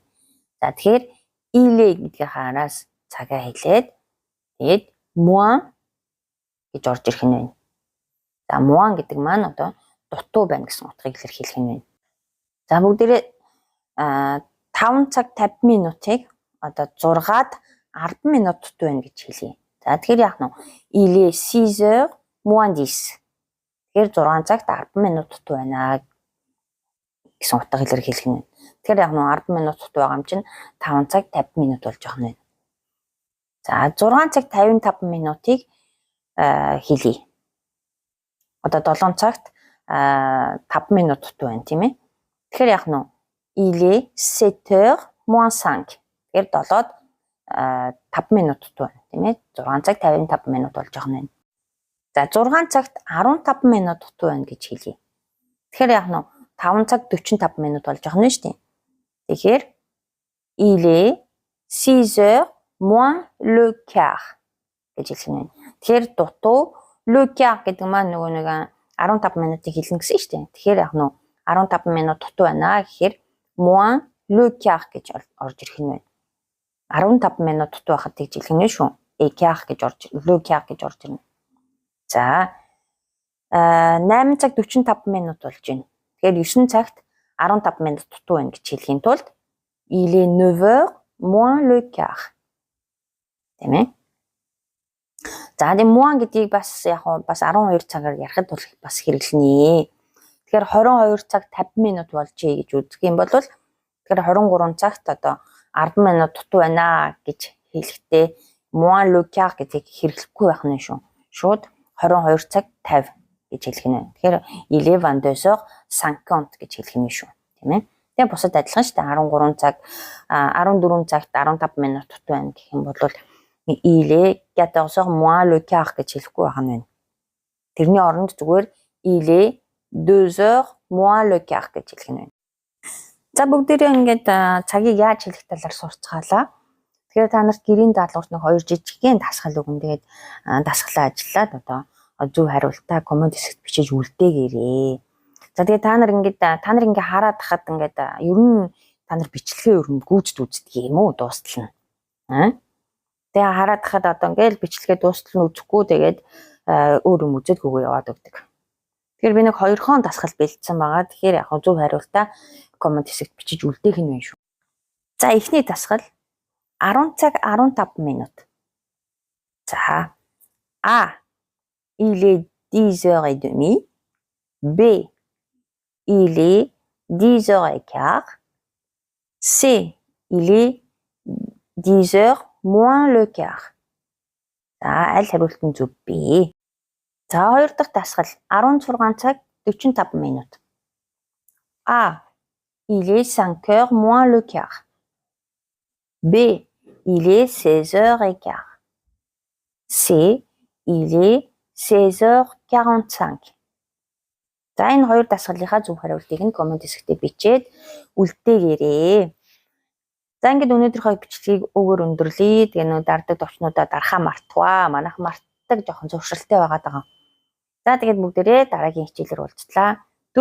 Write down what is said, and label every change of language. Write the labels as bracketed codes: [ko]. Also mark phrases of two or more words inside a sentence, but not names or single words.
[mn] За тэгэхээр il гэдгийн хараас цагаа хэлээд тэгээд moins гэж орж ирэх нь байна. За moins гэдэг маань одоо дутуу байна гэсэн утгыг илэрхийлэх нь байна. За бүгдээрээ 5 цаг 50 минутыг одоо 6-аад 10 минут дутуу байна гэж хэлье. За тэгэхээр яах нь [fr] il est 6h moins 10. [mn] Тэгэхээр 6 цагт 10 минут дутуу байна гэсэн утга илэрхийлэх нь. Тэгэхээр яг нь 10 минут дутуу байгаа юм чинь 5 цаг 50 минут болж байгаа юм. За 6 цаг 55 минутыг хэлье. Одоо 7 цагт 5 минут дутуу байна тийм ээ. Тэгэхээр яг нь [fr] il est 7h moins 5. [mn] Тэгэхээр 7-д 5 минут дутуу байна тийм ээ. 6 цаг 55 минут болж байгаа юм. За 6 цагт 15 минут дутуу байна гэж хэлье. Тэгэхээр яг нь 5 цаг 45 минут болж байгаа нь шүү дээ. Тэгэхээр [fr] il est 6h moins le quart [mn] гэж хэлэх нь. Тэгэхээр дутуу [fr] le quart [mn] гэдэг маань нөгөө нэг 15 минутыг хэлнэ гэсэн шүү дээ. Тэгэхээр яг нь 15 минут дутуу байна гэхээр [fr] moins le quart [mn] гэж орж ирэх нь байна. 15 минут дутуу байхад тэгж хэлэх нь шүү. quart гэж [fr] le quart [mn] гэж орж ирнэ. За 8 цаг 45 минут болж байна. Тэгэхээр 9 цагт 15 минут дутуу байна гэж хэлхийн тулд [fr] il est 9h moins le quart. [mn] Тийм ээ. За тийм moins гэдгийг бас яг бас 12 цагаар ярихад бол бас хэрэглэнэ. Тэгэхээр 22 цаг 50 минут болжээ гэж үзэх юм бол тэгэхээр 23 цагт одоо 10 минут дутуу байна гэж хэлэхдээ [fr] moins le quart [mn] гэдгийг хэрэглэхгүй байх нь шүү. Шууд 22 цаг 50 гэж хэлэх нь. Тэгэхээр [fr] il est 22h50 [mn] гэж хэлэх нь шүү. Тийм ээ. Тэгээ бусад адилхан шүү дээ. 13 цаг 14 цагт 15 минут дутуу байна гэх юм бол [fr] il est 14h moins le quart [mn] гэж хэлэхгүй байх нь байна. Тэрний оронд зүгээр [fr] il est 2h moins le quart [mn] гэж хэлэх нь байна. За бүгдээрээ ингээд цагийг яаж хэлэх талаар сурцгаалаа. Тэгэхээр та нарт гэрийн даалгаварт нэг 2 жижигхэн дасгал өгөн. Тэгээд дасгалаа ажиллаад одоо зөв хариултаа коммент хэсэгт бичиж үлдээгээрээ. За тэгээд та нар ингээд хараад хахад ингээд ер нь та нар бичлэгээ ер нь гүйцэд үздэг юм уу дуустал нь. Тэгээ хараад хахад одоо ингээд бичлэгээ дуустал нь үзэхгүй тэгээд өөр юм үзэлгүйгээр яваад өгдөг. Тэгэхээр би нэг 2хон дасгал бэлдсэн байгаа. Тэгэхээр яг зөв хариултаа коммент хэсэгт бичиж үлдээх нь байна шүү. За эхний дасгал 10 цаг 15 минут. [fr] За А il est 10h30. B il est 10h15. C il est 10h moins le quart. [mn] За аль хариулт нь зөв бэ? За хоёр дахь дасгал 16 цаг 45 минут. [fr] A il est 5h moins le quart. B il est 16h15. C il est 16h45. [mn] За энэ хоёр дасгалынхаа зөв хариултыг нь коммент хэсэгтээ бичээд үлдээгээрэй. За ингээд өнөөдрийнхөө бичлэгийг өгөр өндөрлөе. Тэгээ нөө дардаг товчнуудаа дарахаа мартваа. Манайх мартдаг жоохон зуршилтай байгаад байгаа. За тэгээд бүгдээрээ дараагийн хичээлээр уулзлаа.